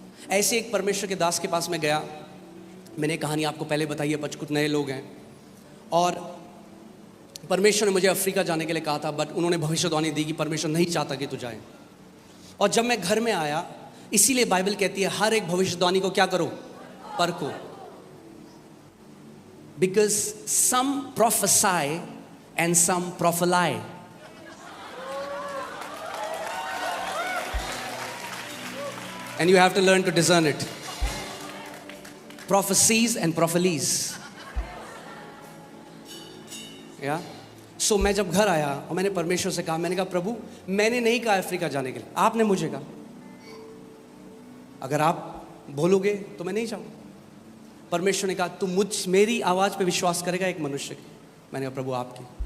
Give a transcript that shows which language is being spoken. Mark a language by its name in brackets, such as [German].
[Hindi] ऐसे एक परमेश्वर के दास के पास में गया, मैंने कहानी आपको पहले बताई है, कुछ नए लोग हैं, और परमेश्वर ने मुझे अफ्रीका जाने के लिए कहा था, बट उन्होंने भविष्यवाणी दी कि परमेश्वर नहीं चाहता कि तू जाए। और जब मैं घर में आया, इसीलिए बाइबल कहती है हर एक भविष्यवाणी को क्या करो, परखो। [English] Because some prophesy and some prophesy. And you have to learn to discern it. Prophecies and prophelies. Yeah? [Hindi] So मैं जब घर आया और मैंने परमेश्वर से कहा, मैंने कहा प्रभु मैंने नहीं कहा अफ्रीका जाने के लिए, आपने मुझे कहा, अगर आप बोलोगे तो मैं नहीं जाऊंगा। परमेश्वर ने कहा तू मेरी आवाज़ पे विश्वास करेगा एक मनुष्य की। मैंने कहा प्रभु आपकी।